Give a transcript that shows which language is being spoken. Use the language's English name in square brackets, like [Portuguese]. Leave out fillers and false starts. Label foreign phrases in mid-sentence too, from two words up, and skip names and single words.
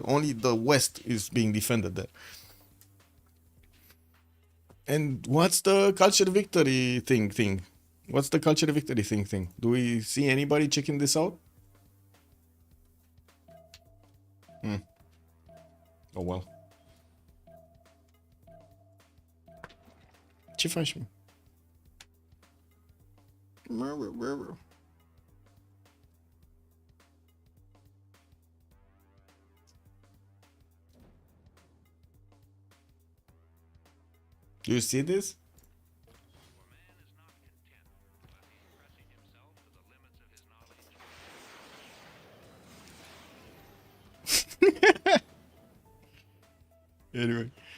[English] Only the west is being defended there. And what's the culture victory thing? What's the culture victory thing? Do we see anybody checking this out? Oh well. [Romanian] Ce faci, mă? [English] Do you see this? Anyway.